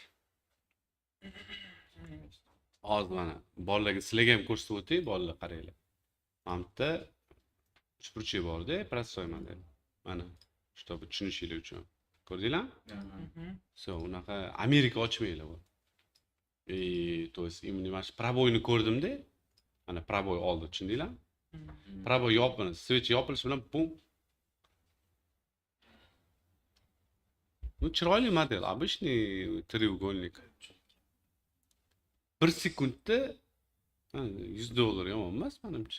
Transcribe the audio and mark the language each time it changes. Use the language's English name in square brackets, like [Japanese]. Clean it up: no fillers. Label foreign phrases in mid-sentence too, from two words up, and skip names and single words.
[Uzbek] Hozir mana bolalarga sizlarga ham ko'rsatib o'tay, bolalar qaranglar. Mana uchburchak bor-da, prostoy model. Mana, чтобы tushunishingiz uchun. Ko'rdinglarmi? So, unaqa Amerika ochmanglar bu. [Russian] То есть именно [Uzbek] mana shu proboyni ko'rdim-da. Mana proboy oldi, tushundinglarmi? Proboy yopildi, switch yopilishi bilan bum. [Russian] Ну, [Uzbek] chiroyli model, [Russian] обычный треугольник. [Uzbek] 1 sekundda $100 yomon emas menimcha.